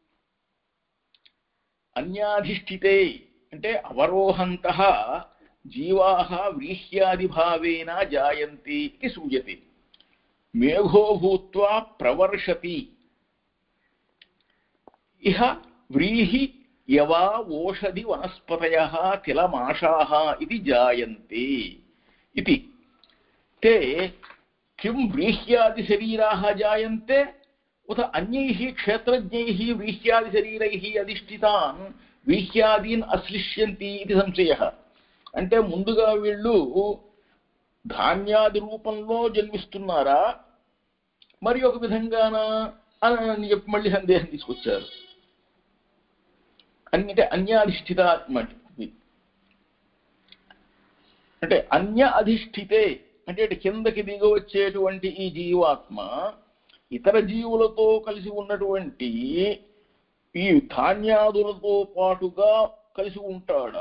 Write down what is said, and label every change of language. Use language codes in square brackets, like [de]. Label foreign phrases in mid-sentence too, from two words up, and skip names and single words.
[sa] అన్యాధిష్ఠితే అంటే అవరోహంతః జీవాః వ్రీహ్యాదిభావేన జాయంతి ఇది సూయతే. మేఘో భూత్వా ప్రవర్షతి ఇహ వ్రీహి యవా ఓషధి వనస్పతయః తిలమాషాః ఇది జాయంతే ఇతి. ते किं व्रीह्यादि शरीराः जायन्ते उत अन्यैः क्षेत्रज्ञैः व्रीह्यादि शरीरैः अधिष्ठितान् व्रीह्यादीन् अश्लिष्यन्ति इति संशयः. [te] అంటే ముందుగా వీళ్ళు ధాన్యాది రూపంలో జన్మిస్తున్నారా మరి ఒక విధంగానా అని చెప్పి మళ్ళీ సందేహం తీసుకొచ్చారు. అంటే అన్యాధిష్ఠితాత్మ అంటే అన్య అధిష్ఠితే అంటే కిందకి దిగ వచ్చేటువంటి ఈ జీవాత్మ ఇతర జీవులతో కలిసి ఉన్నటువంటి ఈ ధాన్యాదులతో పాటుగా కలిసి ఉంటాడా?